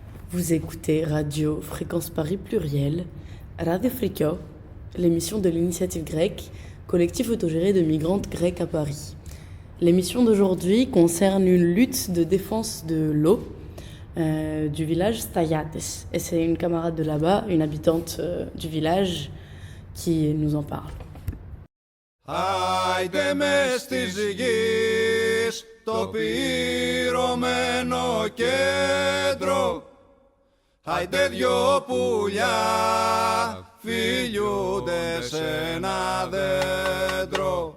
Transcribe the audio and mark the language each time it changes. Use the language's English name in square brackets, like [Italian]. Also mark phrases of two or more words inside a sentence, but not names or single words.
[French] Vous écoutez Radio Fréquence Paris Pluriel, Radio Frikio, l'émission de l'initiative grecque, collectif autogéré de migrantes grecques à Paris. L'émission d'aujourd'hui concerne une lutte de défense de l'eau du village Stayates. Et c'est une camarade de là-bas, une habitante du village, qui nous en parle. [Greek] Άιντε μες της γης το πυρωμένο κέντρο. Άιντε δυο πουλιά φιλιούνται σε ένα δέντρο.